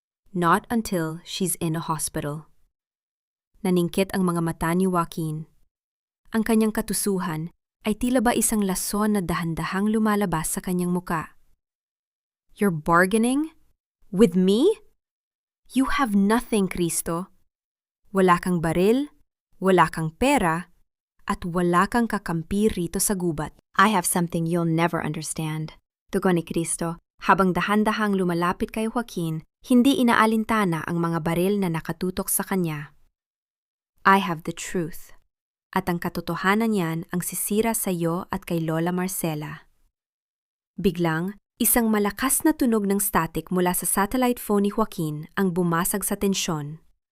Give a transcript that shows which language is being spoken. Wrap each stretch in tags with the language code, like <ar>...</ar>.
<en>Not until she's in a hospital.</en> <tl>Naningkit ang mga mata ni Joaquin. Ang kanyang katusuhan ay tila ba isang lason na dahan-dahang lumalabas sa kanyang muka.</tl> <en>You're bargaining? With me? You have nothing,</en> <tl>Kristo. Wala kang baril, wala kang pera, at wala kang kakampi rito sa gubat.</tl> <en>I have something you'll never understand.</en> <tl>Tugon ni Kristo, habang dahan-dahang lumalapit kay Joaquin, hindi inaalintana ang mga baril na nakatutok sa kanya.</tl> <en>I have the truth.</en> <tl>At ang katotohanan niyan ang sisira sa iyo at kay Lola Marcela. Biglang, isang malakas na tunog ng static mula sa satellite phone ni Joaquin ang bumasag sa tensyon.</tl>